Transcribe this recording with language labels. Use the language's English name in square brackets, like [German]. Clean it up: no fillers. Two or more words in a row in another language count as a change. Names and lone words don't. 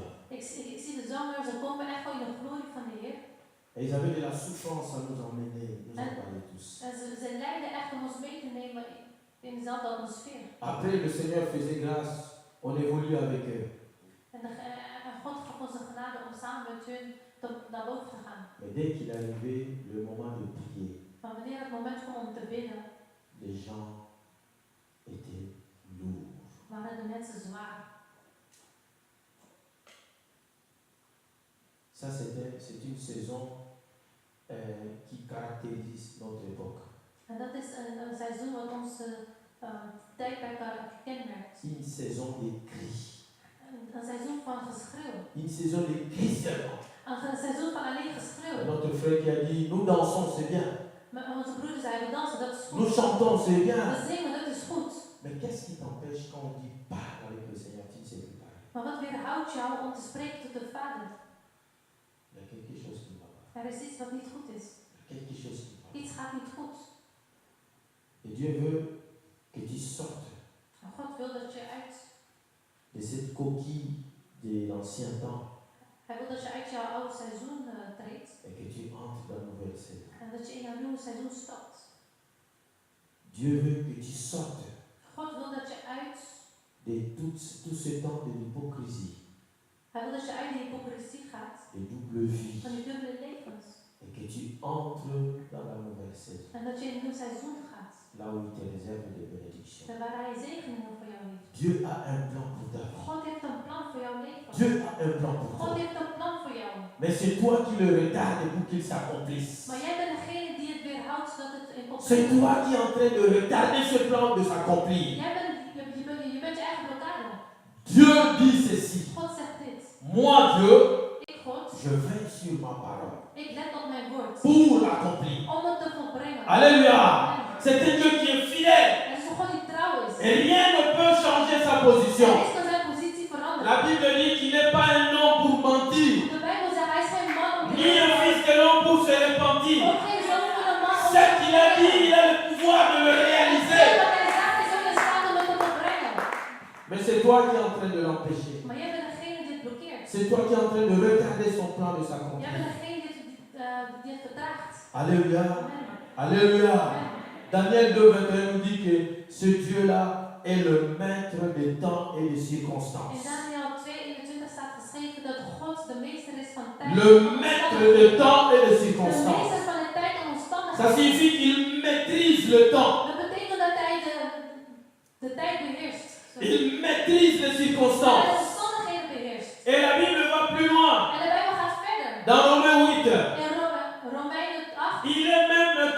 [Dutch] Ik zie de zangers, ze komen echt wel in de glorie van de Heer. [French] Et ils avaient de la souffrance à nous emmener, nous emballer tous. [Dutch] En ze leiden echt om ons mee te nemen in dezelfde atmosfeer. [French] Après, le Seigneur faisait grâce, on évolue avec eux. [Dutch] En God gaf ons de genade om samen met hun naar boven te gaan. [French] Mais dès qu'il arrivait le moment de prier, [Dutch] Maar wanneer het moment kwam om te bidden, [French] les gens étaient lourds. [Dutch] waren de mensen zwaar. [French] Ça, c'est une saison qui caractérise notre époque. [Dutch] En dat is een seizoen wat onze tijdperk kenmerkt. [French] Une saison de cris. [Dutch] Een seizoen van geschreeuw. [French] Une saison de cris seulement. [Dutch] Een seizoen van alleen geschreeuw. [French] Notre frère qui a dit, nous dansons, c'est bien. [Dutch] Maar onze broeder zei, we dansen, dat is goed. [French] Nous chantons, c'est bien. [Dutch] We zingen, dat is goed. [French] Mais qu'est-ce qui t'empêche quand on dit parle avec le Seigneur, tu ne sais plus parler? [Dutch] Maar wat weerhoudt jou om te spreken tot de Vader? [French] Il y a quelque chose qui ne va pas. [Dutch] Er is iets wat niet goed is. [French] Il y a quelque chose qui ne va pas. [Dutch] Iets gaat niet goed. [French] Et Dieu veut que tu sortes [Dutch] En God wil dat je uit, [French] de cette coquille de l'ancien temps [Dutch] Hij wil dat je uit jouw oude seizoen treedt. [French] et que tu entres dans la nouvelle saison. [Dutch] En dat je in jouw nieuwe seizoen stapt. [French] Dieu veut que tu sortes [Dutch] God wil dat je uit, [French] de tout ce temps de l'hypocrisie, [Dutch] Hij wil dat je uit de hypocrisie gaat. [French] de double vie, [Dutch] Van die dubbele levens. [French] et que tu entres dans la nouvelle saison, [Dutch] En dat je in een nieuw seizoen gaat. [French] là où il te réserve des bénédictions. [Dutch] Waar Hij zegeningen voor jou heeft. [French] Dieu a un plan pour ta vie. [Dutch] God heeft een plan voor jouw leven. [French] Dieu a un plan pour [Dutch] God [French] toi. [Dutch] heeft een plan voor jou. [French] Mais c'est toi qui le retardes pour qu'il s'accomplisse. [Dutch] Maar jij bent degene die het weerhoudt zodat het in [French] C'est toi qui es en train de retarder ce plan de s'accomplir. [Dutch] Jij bent je eigen blokkade. [French] Dieu dit ceci. [Dutch] God zegt dit. [French] Moi, Dieu, [Dutch] Ik, God, [French] je veille sur ma parole [Dutch] ik let op mijn woord. [French] pour l'accomplir. [Dutch] Om het te volbrengen. [French] Alléluia. C'est un Dieu qui est fidèle. [Dutch] Het is een God die trouw is. [French] Et rien ne peut changer sa position. [Dutch] Hij is kan zijn positie veranderen. [French] La Bible dit qu'il n'est pas un homme pour mentir, [Dutch] De Bijbel zegt hij is geen man om te [French] ni un fils de l'homme pour se repentir. [Dutch] Ook geen zoon van een man om [French] Ce qu'il a dit, il a le pouvoir de le réaliser. [Dutch] Wat hij zegt is ook in staat om het te volbrengen. [French] Mais c'est toi qui es en train de l'empêcher. [Dutch] Maar jij bent degene die het blokkeert. [French] C'est toi qui es en train de retarder son plan de [Dutch] Jij [French] s'accomplir. [Dutch] bent degene die het vertraagt. [French] Alléluia. Amen. Alléluia. Amen. Daniel 2,21 nous dit que ce Dieu-là est le maître des temps et des [Dutch] In [French] circonstances. [Dutch] Daniel 2:21 staat geschreven dat God de meester is van tijd. [French] Le maître des temps et des [Dutch] De [French] circonstances. [Dutch] meester van de tijd en [French] Ça [Dutch] omstandigheden. [French] signifie qu'il maîtrise le temps. [Dutch] Dat betekent dat hij de tijd beheerst. [French] Il maîtrise les [Dutch] Dat hij [French] circonstances. [Dutch] de omstandigheden beheerst. [French] Et la Bible va plus loin. [Dutch] En de Bijbel gaat verder. [French] Dans Romains 8, [Dutch] In Romeinen 8. [French] il est même